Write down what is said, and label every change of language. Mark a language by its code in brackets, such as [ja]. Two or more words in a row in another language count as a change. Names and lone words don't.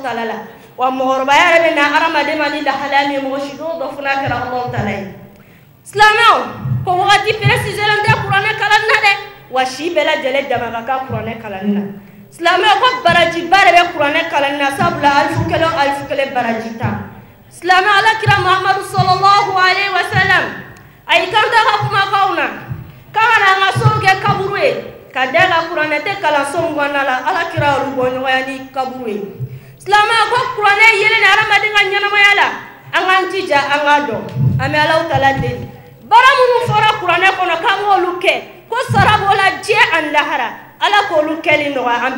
[bm] taala la wa mɔgɔkɔrɔbaya yɛrɛ bɛ na hadamaden ma ni lahalaya min ye mɔgɔ si dɔw dɔ fana kɛra Alahu taala ye silamɛw ko wagati préciselen tɛ kuranɛ kalanni na dɛ wa si bɛɛ lajɛlen dama ka kan kuranɛ kalanni na silamɛw ko barajiba de bɛ kuranɛ kalanni na sabula alifu kelen baraji ta silamɛ alakira Muhamadu [ar] صلى الله عليه وسلم [bm] a y'i kanto a ka kumakanw na k'an kana an ka sow kɛ kaburu ye ka da ka kuranɛ tɛ kalanso min kɔnɔna la alakira y'olu bɔ ɲɔgɔnya ni kaburu ye silamɛw ko kuranɛ yelen ni hadamaden ka ɲɛnamaya la an k'an jija an k'a dɔn an bɛ Alahu taala deli baara minnu fɔra kuranɛ kɔnɔ k'an k'olu kɛ ko sara b'o la diɲɛ ani lahara ala k'olu kɛli nɔgɔya an bɛɛ